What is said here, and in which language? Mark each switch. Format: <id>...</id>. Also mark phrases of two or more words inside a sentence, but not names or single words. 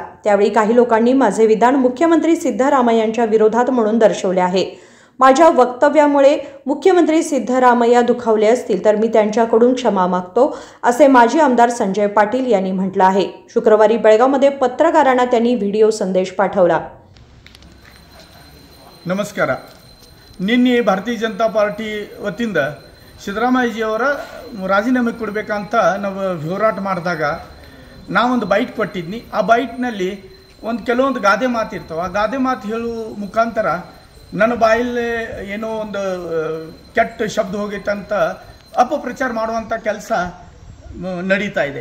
<mr>त्यावेळी काही लोकांनी माझे विधान मुख्यमंत्री सिद्धरामय्यांच्या विरोधात म्हणून दर्शवले आहे। माझ्या वक्तव्यामुळे मुख्यमंत्री सिद्धरामय्या दुखावले असतील तर मी त्यांच्याकडून क्षमा मागतो, असे माजी आमदार संजय पाटील यांनी म्हटले आहे। शुक्रवारी बेळगावमध्ये पत्रकारांना त्यांनी व्हिडिओ संदेश पाठवला।</mr> <kn>ನಮಸ್ಕಾರ। ನಿನ್ನೆ ಭಾರತೀಯ ಜನತಾ ಪಾರ್ಟಿ ವತಿಯಿಂದ ಸಿದ್ದರಾಮಯ್ಯಜಿಯವರ ರಾಜೀನಾಮೆ ಕೊಡಬೇಕಂತ ನಾವು ಹೋರಾಟ ಮಾಡಿದಾಗ ನಾವೊಂದು ಬೈಟ್ ಕೊಟ್ಟಿದ್ನಿ। ಆ ಬೈಟ್ನಲ್ಲಿ ಕೆಲವೊಂದು ಗಾದೆ ಮಾತು ಇರ್ತವೆ। ಆ ಗಾದೆ ಮಾತು ಹೇಳುವ ಮುಖಾಂತರ ನನ್ನ ಬಾಯಲ್ಲಿ ಏನೋ ಒಂದು ಕೆಟ್ಟ ಶಬ್ದ ಹೋಗಿತ್ತಂತ ಅಪಪ್ರಚಾರ ಮಾಡುವಂಥ ಕೆಲಸ ನಡೀತಾ ಇದೆ।</kn>